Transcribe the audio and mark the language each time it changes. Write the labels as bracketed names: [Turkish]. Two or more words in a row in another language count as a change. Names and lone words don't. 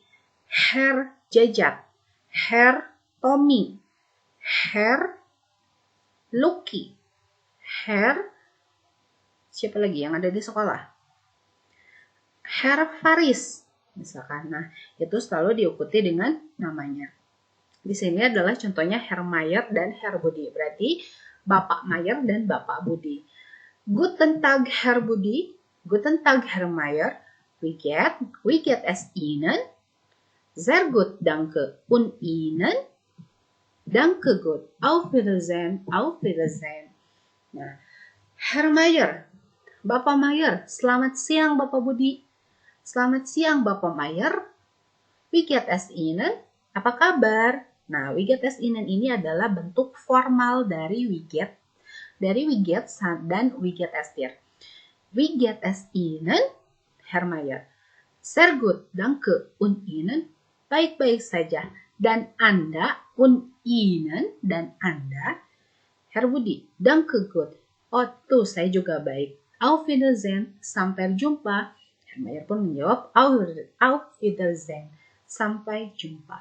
[Indonesian] Herr Jajat, Herr Tommy, Herr Lucky, Herr siapa lagi yang ada di sekolah? Herr Faris, misalkan. Nah, itu selalu diikuti dengan namanya. Di sini adalah contohnya Herr Mayer dan Herr Budi. Berarti Bapak Mayer dan Bapak Budi. [German] Guten Tag, Herr Budi. Guten Tag, Herr Mayer. Wie geht es Ihnen? Sehr gut, danke. Und Ihnen? Danke gut. Auf Wiedersehen. Auf Wiedersehen. Nah, Herr Mayer. [Indonesian] Bapak Mayer. Selamat siang, Bapak Budi. Selamat siang, Bapak Mayer. [German] Wie geht es Ihnen? [Indonesian] Apa kabar? Nah, [German] wie geht es Ihnen [Indonesian] ini adalah bentuk formal dari [German] wie geht [Indonesian] dan [German] wie geht es dir. Wie geht es Ihnen, Herr Mayer? Sehr gut, danke. Und Ihnen? [Indonesian] Baik-baik saja. Dan Anda, [German] und Ihnen, [Indonesian] dan Anda, [German] Herr Budi, danke gut. [Indonesian] Oh, tuh saya juga baik. [German] Auf Wiedersehen, [Indonesian] sampai jumpa. Herr Mayer pun menjawab, [German] Auf Wiedersehen, [Indonesian] sampai jumpa.